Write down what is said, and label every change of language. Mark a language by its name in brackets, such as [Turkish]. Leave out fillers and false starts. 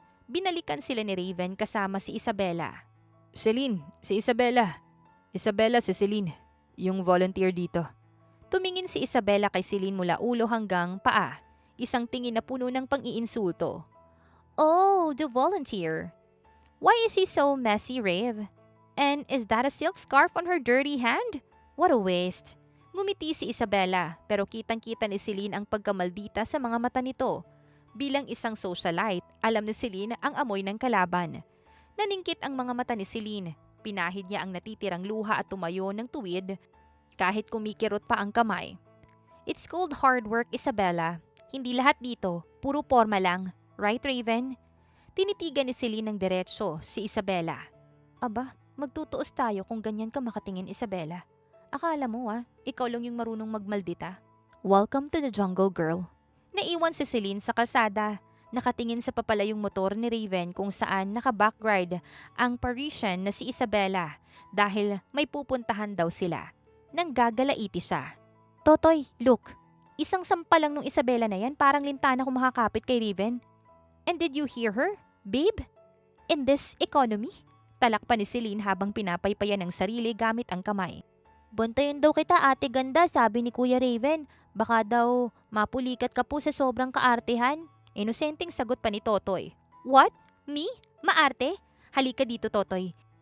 [Filipino] Binalikan sila ni Raven kasama si Isabela. Celine, si Isabela. Isabela, si Celine, yung volunteer dito. Tumingin si Isabela kay Celine mula ulo hanggang paa. Isang tingin na puno ng pang-iinsulto. [English] Oh, the volunteer. Why is she so messy, Riv? And is that a silk scarf on her dirty hand? What a waste. [Filipino] Ngumiti si Isabela pero kitang-kita ni Celine ang pagkamaldita sa mga mata nito. Bilang isang socialite, alam ni Celine ang amoy ng kalaban. Naningkit ang mga mata ni Celine. Pinahid niya ang natitirang luha at tumayo ng tuwid kahit kumikirot pa ang kamay. [English] It's called hard work, Isabella. [Filipino] Hindi lahat dito, puro forma lang. [English] Right, [Filipino] Raven? Tinitigan ni Celine ng diretsyo si Isabela. Aba, magtutuos tayo kung ganyan ka makatingin, Isabela. Akala mo ikaw lang yung marunong magmaldita. [English] Welcome to the jungle, girl. [Filipino] Naiwan si Celine sa kalsada. Nakatingin sa papalayong motor ni Raven kung saan naka-backride ang Parisian na si Isabela dahil may pupuntahan daw sila. Nang gagalaiti siya. Totoy, [English] look. [Filipino] Isang sampa lang nung Isabela na yan, parang lintana kung makakapit kay Raven. [English] And did you hear her, babe? In this economy? [Filipino] Talak pa ni Celine habang pinapaypayan ng sarili gamit ang kamay. Bantayan daw kita, ate ganda, sabi ni Kuya Raven. Baka daw mapulikat ka po sa sobrang kaartehan. Inosenteng sagot pa ni Totoy. [English] What? Me? [Filipino] Maarte? Halika dito, Totoy.